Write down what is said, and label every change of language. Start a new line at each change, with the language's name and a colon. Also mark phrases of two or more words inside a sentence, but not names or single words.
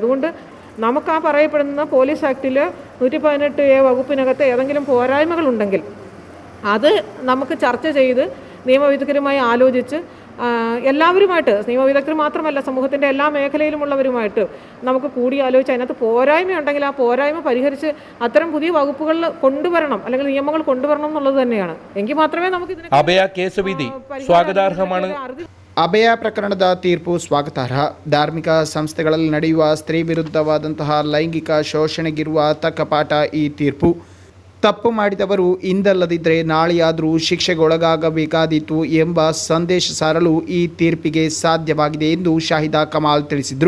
Malayalam: അതുകൊണ്ട് നമുക്ക് ആ പറയപ്പെടുന്ന പോലീസ് ആക്ടിൽ 118A വകുപ്പിനകത്ത് ഏതെങ്കിലും പോരായ്മകളുണ്ടെങ്കിൽ അത് നമുക്ക് ചർച്ച ചെയ്ത് നിയമവിദഗ്ധരുമായി ആലോചിച്ച് എല്ലാവരുമായിട്ട്, നിയമവിദഗ്ധർ മാത്രമല്ല സമൂഹത്തിൻ്റെ എല്ലാ മേഖലയിലുമുള്ളവരുമായിട്ട് നമുക്ക് കൂടിയാലോചിച്ച് അതിനകത്ത് പോരായ്മയുണ്ടെങ്കിൽ ആ പോരായ്മ പരിഹരിച്ച് അത്തരം പുതിയ വകുപ്പുകൾ കൊണ്ടുവരണം, അല്ലെങ്കിൽ നിയമങ്ങൾ കൊണ്ടുവരണം എന്നുള്ളത് തന്നെയാണ്. എങ്കിൽ മാത്രമേ നമുക്ക് അഭയ കേസുവിധി സ്വാഗതാർഹമാണ്.
Kannada: ಅಭಯ ಪ್ರಕರಣದ ತೀರ್ಪು ಸ್ವಾಗತಾರ್ಹ. ಧಾರ್ಮಿಕ ಸಂಸ್ಥೆಗಳಲ್ಲಿ ನಡೆಯುವ ಸ್ತ್ರೀ ವಿರುದ್ಧವಾದಂತಹ ಲೈಂಗಿಕ ಶೋಷಣೆಗಿರುವ ತಕ್ಕ ಪಾಠ ಈ ತೀರ್ಪು. ತಪ್ಪು ಮಾಡಿದವರು ಇಂದಲ್ಲದಿದ್ದರೆ ನಾಳೆಯಾದರೂ ಶಿಕ್ಷೆಗೊಳಗಾಗಬೇಕಾದೀತು ಎಂಬ ಸಂದೇಶ ಸಾರಲು ಈ ತೀರ್ಪಿಗೆ ಸಾಧ್ಯವಾಗಿದೆ ಎಂದು ಶಾಹಿದಾ ಕಮಾಲ್ ತಿಳಿಸಿದರು.